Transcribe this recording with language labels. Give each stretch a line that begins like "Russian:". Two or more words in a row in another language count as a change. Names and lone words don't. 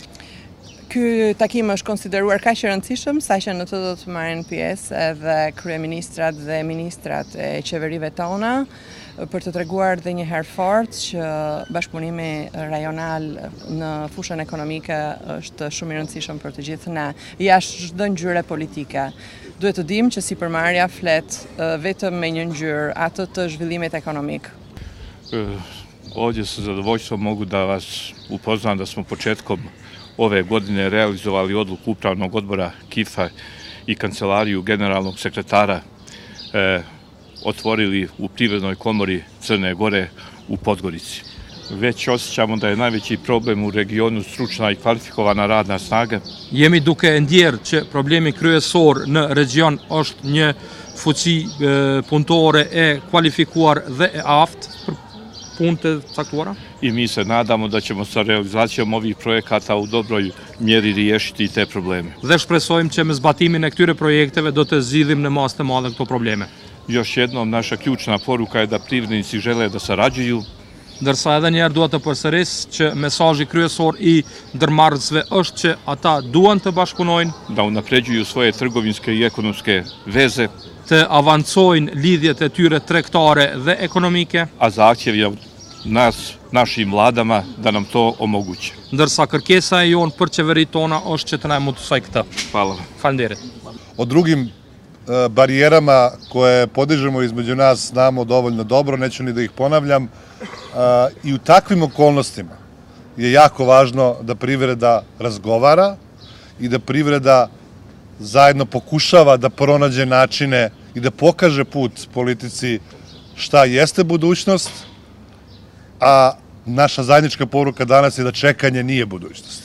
Albanian: Ky takim është konsideruar kaq i rëndësishëm saqë në të do të marrin pjesë edhe kryeministrat dhe ministrat e qeverive tona, për të treguar dhe një herë fort që bashkëpunimi rajonal në fushën ekonomike është shumë i rëndësishëm për të gjithë ne, jashtë çdo ngjyre politike. Duhet të dimë që sipërmarrja flet vetëm me një ngjyrë, atë të zhvillimit ekonomik.
Serbian: Ovdje sa zadovoljstvom mogu da vas upoznam da smo početkom ove godine realizovali odluku Upravnog odbora KIF-a i Kancelariju generalnog sekretara otvorili u Privrednoj komori Crne Gore u Podgorici. Već osjećamo da je najveći problem u regionu stručna i kvalifikovana radna snaga.
Albanian: Jemi duke ndjerë që problemi kryesor në region është një fuqi punëtore e kualifikuar dhe e aftë për punë të caktuara.
Serbian: I mi se nadamo da ćemo sa realizacijom ovih projekata u dobroj mjeri riješiti te probleme.
Albanian: Dhe shpresojmë që me zbatimin e këtyre projekteve do të zgjidhim në masë të madhe këto probleme.
Serbian: Još jednom, naša ključna poruka je da privrednici žele da sarađuju.
Albanian: Ndërsa edhe njerë dua të përsëris që mesazhi kryesor i ndërmarrësve është që ata duan të bashkëpunojnë,
Serbian: da unapređuju svoje trgovinske i ekonomske veze,
Albanian: të avancojnë lidhjet e tyre tregtare dhe ekonomike,
Serbian: a zahtjev je nas, našim vladama, da nam to omoguće.
Albanian: Ndërsa kërkesa e jonë për qeveritë tona është që të na mundësoj këtë.
Serbian: Hvala.
Albanian: Faleminderit.
Serbian: O drugim barijerama koje podižemo između nas znamo dovoljno dobro, neću ni da ih ponavljam. I u takvim okolnostima je jako važno da privreda razgovara i da privreda zajedno pokušava da pronađe načine i da pokaže put politici šta jeste budućnost, a naša zajednička poruka danas je da čekanje nije budućnost.